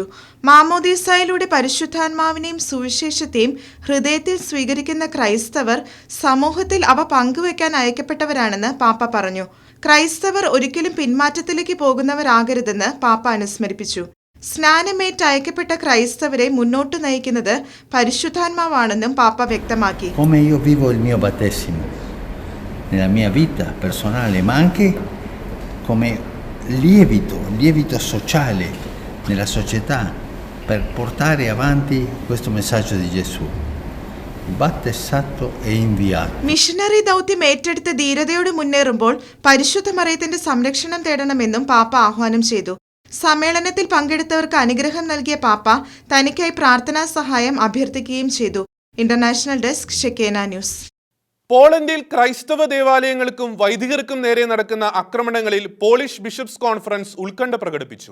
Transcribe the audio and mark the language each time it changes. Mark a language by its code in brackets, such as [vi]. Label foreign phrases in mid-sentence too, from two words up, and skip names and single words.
[ml] മാമോദീസയിലൂടെ പരിശുദ്ധാത്മാവിനെയും സുവിശേഷത്തെയും ഹൃദയത്തിൽ സ്വീകരിക്കുന്ന ക്രൈസ്തവർ സമൂഹത്തിൽ അവ പങ്കുവയ്ക്കാൻ അയക്കപ്പെട്ടവരാണെന്ന് പാപ്പ പറഞ്ഞു. ക്രൈസ്തവർ ഒരിക്കലും പിന്മാറ്റത്തിലേക്ക് പോകുന്നവരാകരുതെന്ന് പാപ്പ അനുസ്മരിപ്പിച്ചു. സ്നാനമേറ്റ് അയക്കപ്പെട്ട ക്രൈസ്തവരെ മുന്നോട്ട് നയിക്കുന്നത് പരിശുദ്ധാത്മാവാണെന്നും പാപ്പ വ്യക്തമാക്കി. [it] Come io vivo il mio battesimo nella mia vita personale, ma anche come lievito sociale nella società per portare avanti questo messaggio di Gesù. Battezzato e inviato. [ml] മിഷനറി ദൗത്യം ഏറ്റെടുത്ത് ധീരതയോടെ മുന്നേറുമ്പോൾ പരിശുദ്ധ മറിയത്തിന്റെ സംരക്ഷണം തേടണമെന്നും പാപ്പ ആഹ്വാനം ചെയ്തു. സമ്മേളനത്തിൽ പങ്കെടുത്തവർക്ക് അനുഗ്രഹം നൽകിയ പാപ്പ തനിക്കായി പ്രാർത്ഥനാ സഹായം അഭ്യർത്ഥിക്കുകയും ചെയ്തു. [en] International Desk Shekinah News. [ml] പോളണ്ടിൽ ക്രൈസ്തവ ദേവാലയങ്ങൾക്കും വൈദികർക്കും നേരെ നടക്കുന്ന ആക്രമണങ്ങളിൽ [en] Polish Bishops Conference [ml] ഉത്കണ്ഠ പ്രകടിപ്പിച്ചു.